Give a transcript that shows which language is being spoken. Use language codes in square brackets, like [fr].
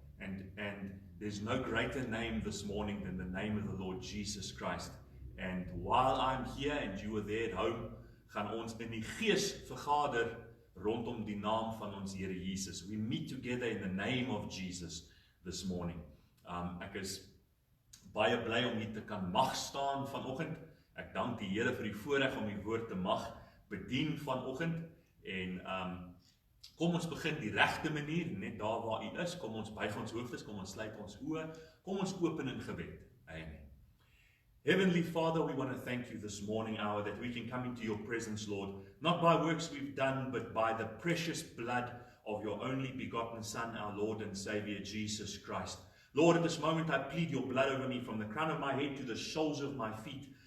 [en] And there's no greater name this morning than the name of the Lord Jesus Christ. And while I'm here and you are there at home, [af] gaan ons in die gees vergader rondom die naam van ons Here Jesus. [en] We meet together in the name of Jesus this morning. [af] Ek is baie bly om hier te kan mag staan vanoggend. Ek dank die Here vir die voorreg om die woord te mag bedien vanoggend. En kom ons begin die regte manier, net daar waar u is. Kom ons buig ons hoofdes, kom ons sluit ons oë, kom ons open in gebed. Amen. [en] Heavenly Father, we want to thank you this morning hour that we can come into your presence, Lord, not by works we've done, but by the precious blood of your only begotten Son, our Lord and Savior, Jesus Christ. Lord, at this moment I plead your blood over me from the crown of my head to the soles of my feet.